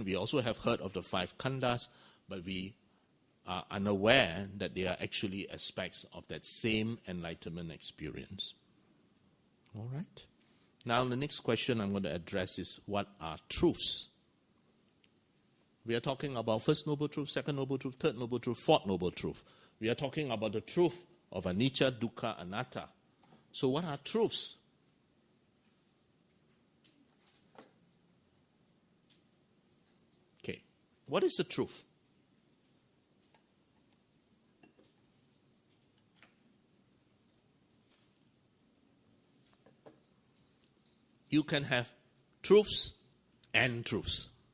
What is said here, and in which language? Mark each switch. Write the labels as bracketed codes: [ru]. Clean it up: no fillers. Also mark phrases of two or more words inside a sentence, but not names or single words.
[en] We also have heard of the 5 khandhas, but we are unaware that they are actually aspects of that same enlightenment experience. All right? Now, the next question I'm going to address is, what are truths? We are talking about first noble truth, second noble truth, third noble truth, fourth noble truth. We are talking about the truth of [pi] anicca, dukkha, anatta. [en] So what are truths? Okay, what is the truth? You can have truths and truths.